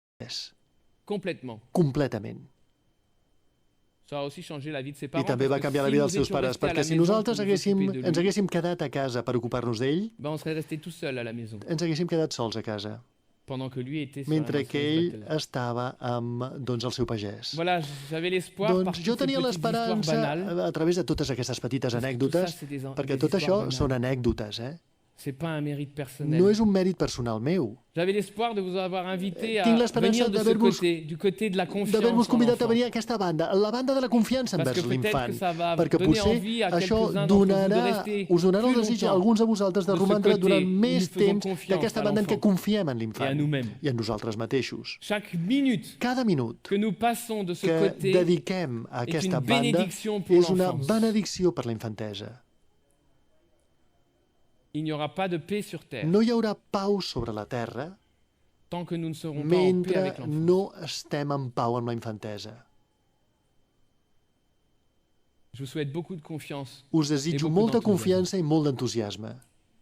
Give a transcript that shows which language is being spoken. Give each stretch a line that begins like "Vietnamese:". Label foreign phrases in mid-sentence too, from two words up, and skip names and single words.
Catalan: pagès.
French: Complètement.
Catalan: Completament.
French: Ça a aussi changé la vie de ses
Catalan: I
French: parents.
Catalan: també va
French: parce que
Catalan: canviar la
French: si
Catalan: vida
French: nous
Catalan: dels seus
French: étions
Catalan: pares,
French: restés à
Catalan: perquè
French: la
Catalan: si
French: maison
Catalan: nosaltres
French: pour nous occuper de
Catalan: ens
French: lui,
Catalan: haguéssim quedat a casa per ocupar-nos d'ell,
French: on serait resté tout seul à la maison.
Catalan: ens haguéssim quedat sols a casa,
French: Pendant que lui était sur
Catalan: mentre
French: la
Catalan: que
French: maçonnerie
Catalan: ell
French: Bethel.
Catalan: estava amb el seu pagès.
French: Voilà, j'avais l'espoir par
Catalan: Doncs
French: toutes
Catalan: jo
French: ces
Catalan: tenia
French: petites histoires
Catalan: l'esperança,
French: banales.
Catalan: a través de totes aquestes petites
French: Parce que
Catalan: anècdotes,
French: tout ça, c'est des
Catalan: perquè tot
French: histoires
Catalan: això
French: banales.
Catalan: són anècdotes,
French: C'est pas un mérite personnel.
Catalan: No és un mèrit personal meu.
French: J'avais l'espoir de vous avoir invité à
Catalan: Tinc l'esperança
French: venir de ce côté, du côté de la confiance
Catalan: d'haver-vos
French: en
Catalan: convidat a
French: l'enfant.
Catalan: venir a aquesta banda, la banda de la confiança
French: Parce
Catalan: envers
French: que peut-être
Catalan: l'infant,
French: que ça va
Catalan: perquè
French: donner
Catalan: potser
French: envie à
Catalan: això
French: quelques-uns d'entre vous de
Catalan: donarà,
French: rester
Catalan: us donarà el
French: plus
Catalan: desig a
French: longtemps
Catalan: alguns de vosaltres de
French: de ce
Catalan: romandre
French: côté
Catalan: durant
French: où
Catalan: més
French: nous faisons
Catalan: temps
French: confiance
Catalan: d'aquesta
French: à
Catalan: banda en què
French: l'enfant
Catalan: confiem en
French: et à
Catalan: l'infant
French: nous-mêmes.
Catalan: i en nosaltres mateixos.
French: Chaque minute
Catalan: Cada minut
French: que nous passons de ce
Catalan: que
French: côté
Catalan: dediquem a
French: est
Catalan: aquesta
French: une
Catalan: banda
French: bénédiction pour
Catalan: és una
French: l'enfance.
Catalan: benedicció per la infantesa.
French: Il n'y aura pas de paix sur terre
Catalan: No hi haurà pau sobre la terra
French: tant que nous ne serons pas en paix avec
Catalan: mentre
French: l'enfant.
Catalan: no estem en pau amb la infantesa.
French: Je vous souhaite beaucoup de confiance.
Catalan: Us desitjo
French: beaucoup
Catalan: molta
French: d'enthousiasme.
Catalan: confiança i molt d'entusiasme.